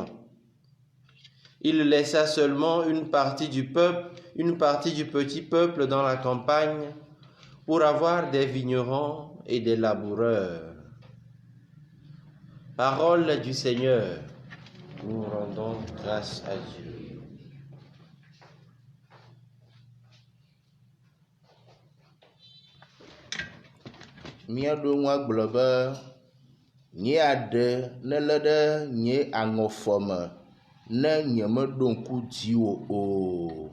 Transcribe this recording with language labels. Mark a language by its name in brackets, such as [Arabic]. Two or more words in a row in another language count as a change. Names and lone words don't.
[French] Il laissa seulement une partie du petit peuple dans la campagne pour avoir des vignerons et des laboureurs. Parole du Seigneur, nous rendons grâce à Dieu. [Ewe] Míaɖo ŋu agblɔ be nye aɖe nelé ɖe nye aŋɔfɔ me ne nyemeɖo ŋku dziwò o.